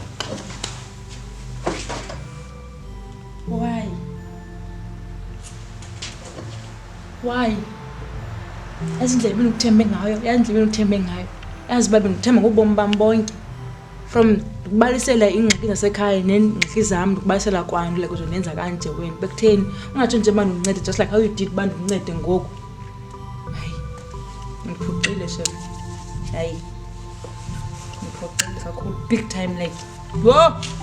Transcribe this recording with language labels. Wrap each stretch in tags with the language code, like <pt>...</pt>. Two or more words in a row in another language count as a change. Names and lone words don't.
<en>Why?</en> <xh>Yazi indlela bendikuthembe ngayo, yazi uba bendikuthemba ngobomi bam bonke. From ukubalisela ingxaki zasekhaya neengxaki zam ndikubalisela kwanto like uzondenza kanje wena bekutheni ungatsho nje uba ndincede</xh> <en>just like how you did</en> <xh>uba ndincede ngoku. Hayi ndiphuxile shem, hayi ndiphuxile kakhulu</xh> <en>big time</en> <xh>like wo.</xh>